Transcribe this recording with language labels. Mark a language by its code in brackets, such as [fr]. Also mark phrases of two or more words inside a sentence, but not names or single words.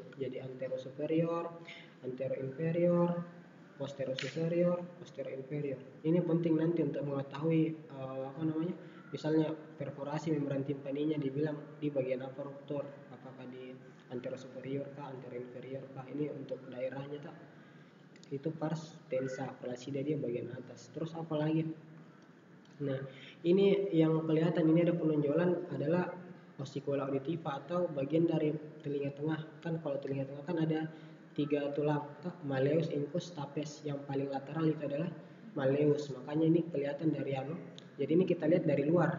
[id] Jadi antero superior, antero inferior, posterior superior, posterior inferior. Ini penting nanti untuk mengetahui misalnya perforasi membran timpaninya dibilang di bagian apa ruptur, apakah di antero superior kah, antero inferior kah. Ini untuk daerahnya itu [la] pars tensa, [id] flaccida dia bagian atas. Terus apa lagi? Nah, ini yang kelihatan ini ada penonjolan adalah [la] osikula auditiva [id] atau bagian dari telinga tengah. Kan kalau telinga tengah kan ada 3 tulang, malleus, incus, stapes. Yang paling lateral itu adalah malleus. Makanya ini kelihatan dari jadi ini kita lihat dari luar.